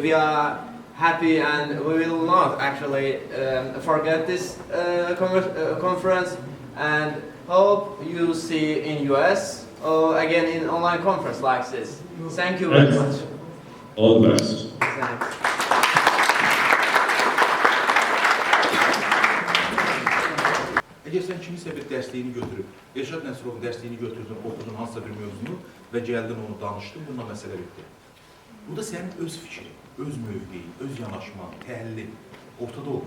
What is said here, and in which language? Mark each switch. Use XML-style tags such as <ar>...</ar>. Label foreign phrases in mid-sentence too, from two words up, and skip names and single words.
<en>We are happy, and we will not actually forget this conference, and hope you see in US or again in online conference like this. Thank you very much. All the best. Thanks.</en> <az>Əgər sən kimisə bir dəstəyini götürüb, Elşad Nəsrovun dəstəyini götürdün, oxudun hansısa bir mövzunu və gəldin onu danışdın, bununla məsələ bitdi. Bu da sənin öz fikrin, öz mövqeyin, öz yanaşman, təhlilin ortada olur.</az>